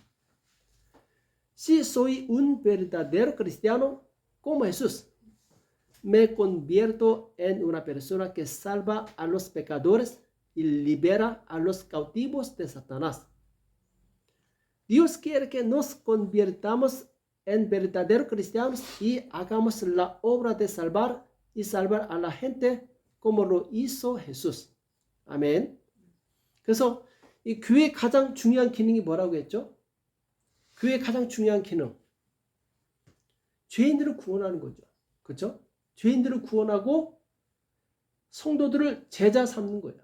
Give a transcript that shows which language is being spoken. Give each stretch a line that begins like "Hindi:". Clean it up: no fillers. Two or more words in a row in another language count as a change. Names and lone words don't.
Spanish: Si soy un verdadero cristiano como Jesús, me convierto en una persona que salva a los pecadores y libera a los cautivos de Satanás. Dios quiere que nos convirtamos en verdaderos cristianos y hagamos la obra de salvar y salvar a la gente como lo hizo Jesús.
Korean: 아멘. 그래서 이 교회의 가장 중요한 기능이 뭐라고 했죠? 교회의 가장 중요한 기능. 죄인들을 구원하는 거죠. 그렇죠? 죄인들을 구원하고 성도들을 제자 삼는 거예요.